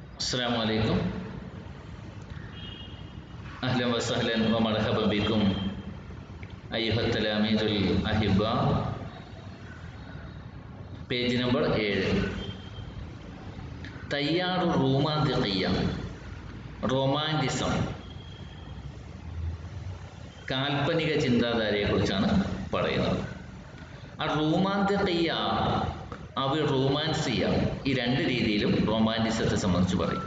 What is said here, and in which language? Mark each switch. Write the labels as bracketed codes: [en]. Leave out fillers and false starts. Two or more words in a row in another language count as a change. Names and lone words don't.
[ar] السلام عليكم أهلا وسهلا ومرحبا بكم أيها التلاميذ الأحباء. [ml] പേജ് നമ്പർ 7. തയ്യാറു റോമാന്തിഖിയ, റൊമാൻറ്റിസം, കാൽപ്പനിക ചിന്താധാരയെക്കുറിച്ചാണ് പറയുന്നത്. ആ റോമാന്തിഖിയ, റൊമാൻസിയ, ഈ രണ്ട് രീതിയിലും റൊമാൻറ്റിസത്തെ സംബന്ധിച്ച് പറയും.